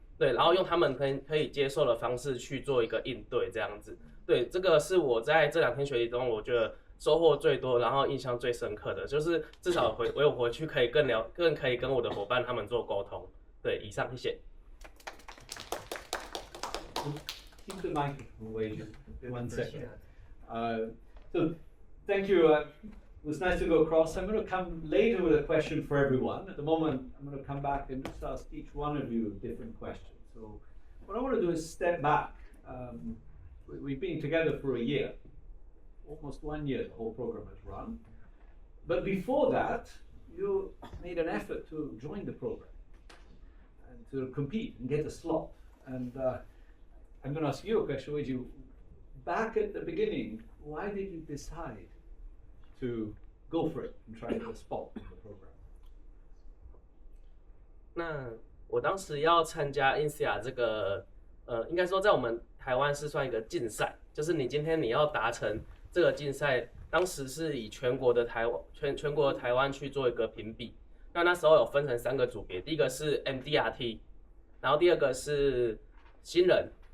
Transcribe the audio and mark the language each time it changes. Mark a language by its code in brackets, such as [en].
[zh] 对，然后用他们可以接受的方式去做一个应对，这样子。对，这个是我在这2天学习中，我觉得收获最多，然后印象最深刻的，就是至少我有回去可以更可以跟我的伙伴他们做沟通。对，以上谢谢。 [en] Keep the microphone away just 1 second. So thank you. It was nice to go across. I'm going to come later with a question for everyone. At the moment, I'm going to come back and just ask each one of you different questions. So what I want to do is step back. We've been together for a year. Almost 1 year the whole program has run. But before that, you made an effort to join the program and to compete and get a slot. And I'm going to ask you a question, Weiju. Back at the beginning, why did you decide to go for it and try to get a spot in the program? [zh] 那我当时要参加 INSEAD 这个，应该说在我们台湾是算一个竞赛，就是你今天你要达成这个竞赛，当时是以全国的台湾去做一个评比。那时候有分成3个组别，第一个是 MDRT， 然后第2个是新人。